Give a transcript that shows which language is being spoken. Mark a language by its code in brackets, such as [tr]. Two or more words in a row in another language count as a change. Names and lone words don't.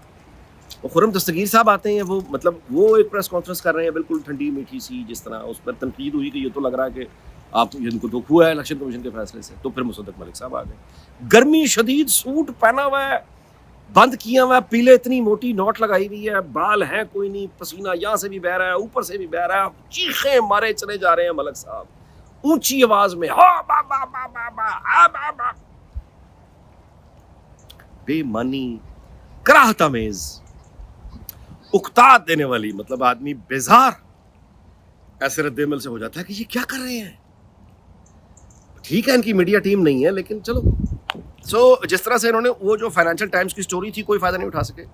[ur] وہ خرم دستگیر صاحب آتے ہیں، وہ مطلب وہ ایک [en] press conference [ur] کر رہے ہیں بالکل ٹھنڈی میٹھی سی، جس طرح اس پر تنقید ہوئی کہ یہ تو لگ رہا ہے کہ آپ ان کو دکھ ہوا ہے الیکشن کمیشن کے فیصلے سے. تو پھر مصدق ملک صاحب آ گئے، گرمی شدید، سوٹ پہنا ہوا ہے، بند کیا ہوا ہے، پیلے اتنی موٹی نوٹ لگائی ہوئی ہے، بال ہیں کوئی نہیں، پسینہ یہاں سے بھی بہ رہا ہے، اوپر سے بھی بہ رہا ہے، چیخیں مارے چلے جا رہے ہیں ملک صاحب اونچی آواز میں، ہا با با با با با ہا با با. بے معنی، کراہت آمیز، اکتاد دینے والی، مطلب آدمی بیزار ایسے رد عمل سے ہو جاتا ہے کہ یہ کیا کر رہے ہیں. ٹھیک ہے ان کی [en] media team [ur] نہیں ہے، لیکن چلو. جس طرح سے انہوں نے وہ جو فائنینشیل ٹائمز کی سٹوری تھی، کوئی فائدہ نہیں اٹھا سکے.